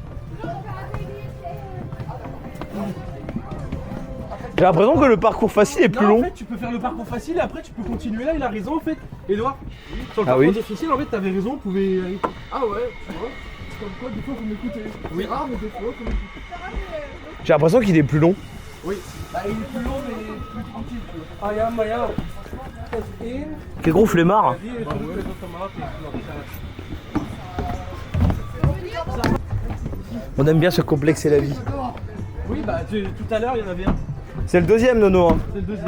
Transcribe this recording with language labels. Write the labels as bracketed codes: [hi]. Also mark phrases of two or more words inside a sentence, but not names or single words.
[fr] J'ai l'impression que le parcours facile est plus Non, long. en fait, tu peux faire le parcours facile et après tu peux continuer là. Il a raison en fait. Edouard, sur le Ah parcours oui. difficile, en fait, t'avais raison. On pouvait. Ah ouais, tu vois. Comme quoi, des fois, faut m'écouter. Oui. C'est rare, mais des fois, faut m'écouter. J'ai l'impression qu'il est plus long. Oui. Bah, il est plus long mais plus tranquille. [nl] Ah, ja, maar ja. Dat is één. [fr] Quel gros flemmard. [nl] Die is ook automatisch. [fr] On aime bien se complexer la vie. Oui, bah tout à l'heure, il y en avait un. C'est le deuxième, Nono. Hein. C'est le deuxième.